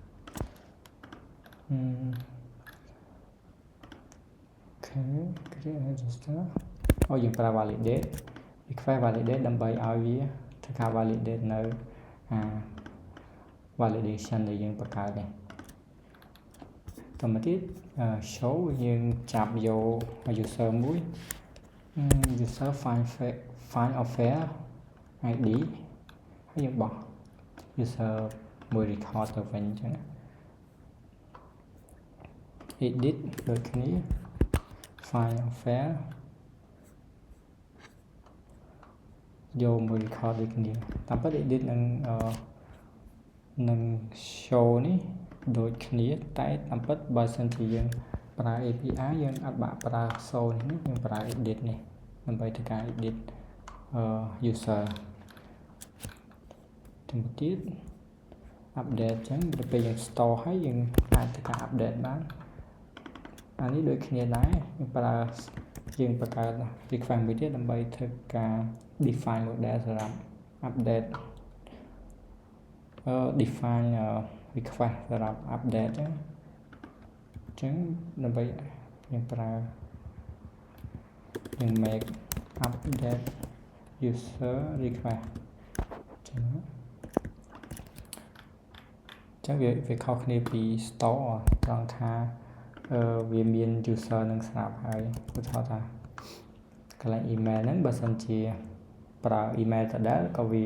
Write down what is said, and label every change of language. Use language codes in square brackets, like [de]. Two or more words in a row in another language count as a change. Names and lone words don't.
[en] create register [km] យើងប្រើ [en] validate request validate [km] ដើម្បីឲ្យវាធ្វើការ validate នៅ validation ដែលយើងបង្កើតនេះតមកទៀត show យើងចាប់យក user មួយ [en] user find offer id [km] ហើយយើងបោះ user មួយ record ទៅវិញអញ្ចឹង edit ដូចគ្នា [en] find offer [km] យកមួយ record ដូចគ្នាតាមពិត edit នឹង show នេះដូចគ្នាតែតាមពិតបើសិនជាយើងប្រើ API យើងអត់បាក់ប្រើ show នេះយើងប្រើ edit នេះដើម្បីធ្វើការ [en] edit user [km] ទៅទៀត update អញ្ចឹងពេលយើង store ហើយយើងអាចធ្វើការ update បានអានេះដូចគ្នាដែរយើងបង្កើត request មួយទៀតដើម្បីធ្វើការ [en] define model [km] សម្រាប់ [en] update define request [km] សម្រាប់ update អញ្ចឹងដើម្បីយើងប្រើ យើង [en] make update user request [km] អញ្ចឹងវាខុសគ្នាពី store ត្រង់ថាវាមាន user នឹងស្រាប់ហើយ ឧទាហរណ៍ថាកន្លែង email ហ្នឹងបើសិនជាប្រើ email ដដែលក៏វា